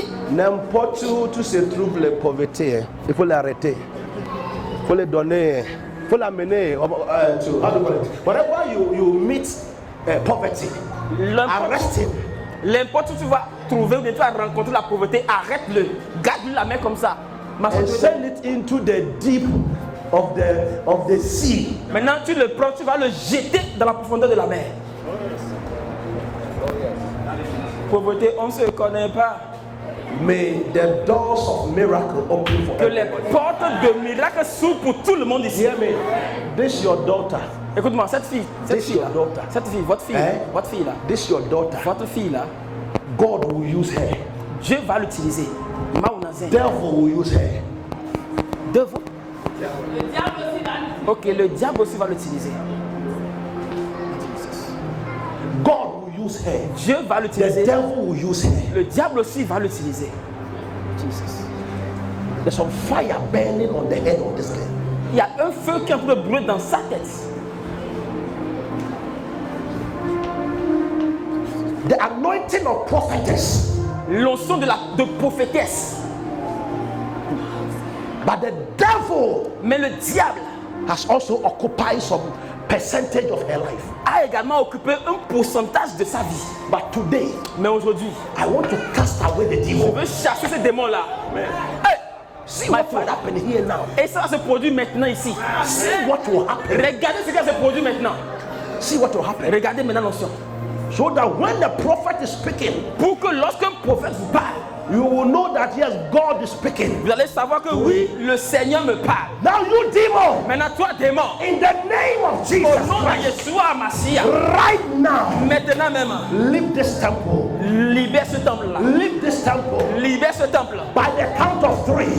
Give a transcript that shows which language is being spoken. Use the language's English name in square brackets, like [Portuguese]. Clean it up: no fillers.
[French] N'importe où tu se trouves les pauvretés, il faut l'arrêter. Il faut les donner. Il faut l'amener. [English] Whenever you meet poverty, arrest him. [French] N'importe où tu vas trouver ou bien tu vas rencontrer la pauvreté, arrête-le. Garde-lui la main comme ça. [English] And send it into the deep of the sea. [French] Maintenant tu le prends, tu vas le jeter dans la profondeur de la mer. Pauvreté, on ne se connaît pas. [English] May the doors of miracle open for [French] Que les portes de miracles s'ouvrent pour tout le monde ici. [English] Hear me. This your daughter. [French] Écoute-moi, cette fille là, cette fille, votre fille là, [English] This your daughter. [French] votre fille là, [English] God will use her. [French] Dieu va l'utiliser. [English] Devil will use her. Devil. [French] Ok, le diable aussi va l'utiliser. [English] God will use her. [French] Dieu va l'utiliser. [English] The devil will use her. [French] Le diable aussi va l'utiliser. [English] Jesus. There's some fire burning on the head of this girl. [French] Il y a un feu qui est en train de brûler dans sa tête. [English] The anointing of prophetess. [French] L'onction de prophétesse. [English] But the devil [French] Mais le diable [English] has also occupied some percentage of her life. [French] A également occupé un pourcentage de sa vie. [English] But today, [French] mais aujourd'hui, [English] I want to cast away the [French] je [English] devil. [French] veux chasser ces démons-là. [English] Hey, see what will happen here now. [French] Et ça va se produire maintenant ici. [English] See what will happen. [French] Regardez ce qui va se produire maintenant. [English] See what will happen. [French] Regardez maintenant l'onction. [English] So that when the prophet is speaking, [French] pour que lorsqu'un prophète vous parle, [English] you will know that yes, God is speaking. [French] Vous allez savoir que oui, le Seigneur me parle. [English] Now you demon. [French] Maintenant toi démon. [English] In the name of Jesus [French] Au nom [English] Christ. [French] de Yeshua Mashiach. [English] Right now. [French] Maintenant même. [English] Leave this temple. [French] Libère ce temple là. [English] Leave this temple. [French] Libère ce temple. [English] By the count of 3.